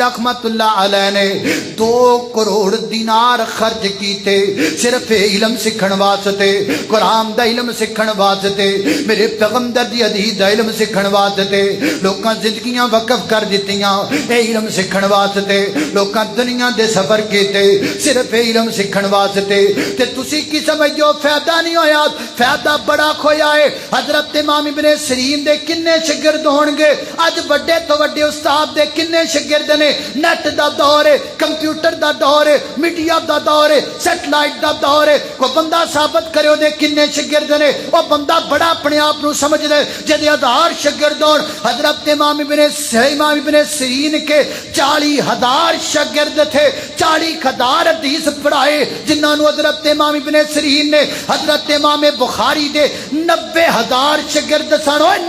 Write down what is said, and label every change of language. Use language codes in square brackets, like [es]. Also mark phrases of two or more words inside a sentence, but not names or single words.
[pa] رحمت اللہ علیہ نے 2 کروڑ دینار خرچ کیتے صرف علم سکھن واسطے قرآن دا علم سکھن واسطے میرے پیغمبر دی حدیث دا علم سکھن واسطے لوکاں زندگیاں وقف کر دیتیاں اے علم سکھن واسطے لوکاں دنیا دے سفر کیتے صرف علم سکھن واسطے تے تسی کی سمجھو فائدہ نہیں ہویا فائدہ بڑا کھویا ہے حضرت امام ابن سیرین دے کنے شاگرد ہون گے اج بڑے تو بڑے استاد دے کنے شاگرد نے نیٹ دا دور ہے کمپیوٹر دا دور ہے میڈیا دا دور ہے سیٹلائٹ دا دور ہے کوئی بندہ ثابت کرے دے کنے شاگرد نے وہ بندہ بڑا اپنے آپ نو سمجھ دے جدے 1000 شاگرد ہون حضرت امام ابن سیرین [ur] کے 40,000 شاگرد تھے [pa] 40,000 حدیث پڑھائے جنہاں نو حضرت امام ابن سیرین نے حضرت امام بخاری دے 90,000 شاگرد سن